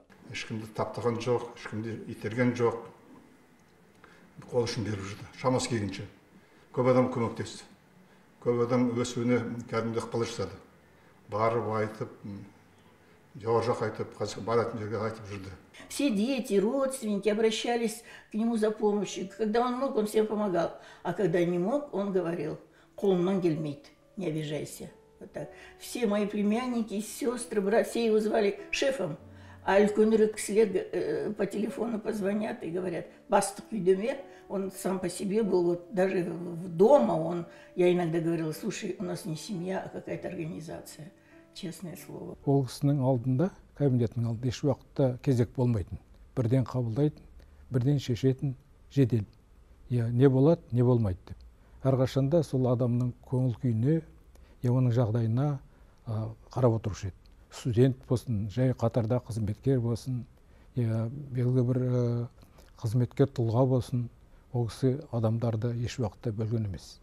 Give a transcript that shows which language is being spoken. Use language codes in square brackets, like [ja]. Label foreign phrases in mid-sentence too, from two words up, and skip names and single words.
[kk] Ешкімді таптаған жоқ, ешкімді итерген жоқ. Қол ұшын беріп жүрді, шамасы келгенше. Көп адам көмектесті. Көп адам өсуіне кәдімгі ықпал жасады. Барып айтып, жауап айтып, баратын жерге айтып жүрді. [ru] Все дети, родственники обращались к нему за помощью. Когда он мог, он всем помогал. А когда не мог, он говорил: [kk] «Қолымнан келмейді, [ru] не обижайся». Вот так. Все мои племянники, сестры, братья, все его звали шефом. [kk] А үлкенірек кісілер [ru] по телефону позвонят и говорят: [kk] «Бастық үйдеме». [ru] Он сам по себе был, вот даже дома я иногда говорила: «Слушай, у нас не семья, а какая-то организация». Честное слово. [kk] Ол кісінің алдында, кабинетінің алдында еш уақытта кезек болмайтын. Бірден қабылдайтын, бірден шешетін, жедел. Не болады, не болмайды деп. Әрқашанда сол адамның көңіл күйіне, оның жағдайына қарап отырушы еді. Студент болсын, жай қатарда қызметкер болсын, белгілі бір қызметкер тұлға болсын, ол кісі адамдарды еш уақытта бөлген емес.